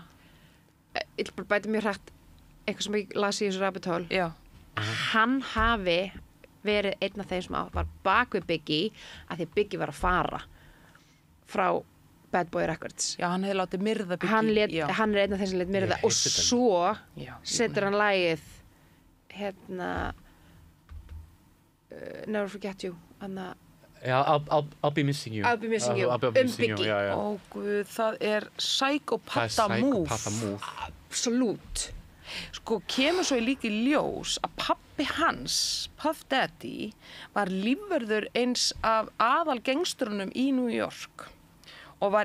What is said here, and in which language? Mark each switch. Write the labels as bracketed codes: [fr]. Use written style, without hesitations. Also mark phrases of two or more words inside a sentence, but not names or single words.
[is] Ég vil bara bæta mjög hrætt eitthvað sem ég las í þessu [en] rabbit hole. [is] Já. Hann hafi verið einn af þeim sem var bak við Biggie að því Biggie var að fara frá Bad Boy Records. Já, hann hefði látið myrða Biggie. Hann einn af þeim sem lét myrða og svo setur hann lagið Never Forget You [en] I'll be missing you. I'll be missing you. Biggie. [is] Ó guð, það [en] psychopatta move. [is] Absolutt. Kemur svo líka í ljós að pabbi hans, Puff Daddy, var lífvörður eins af aðal gangstrunum í New York og var